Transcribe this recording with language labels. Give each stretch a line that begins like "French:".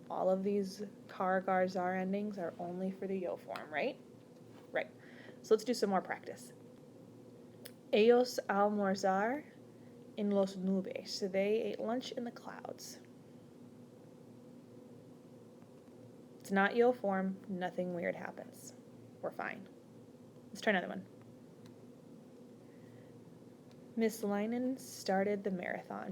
English: All of these car, gar, zar endings are only for the yo form, right? Right. So let's do some more practice.
Spanish: Ellos almorzar en los nubes.
English: So they ate lunch in the clouds. It's not yo form. Nothing weird happens. We're fine. Let's try another one. Miss Linen started the marathon.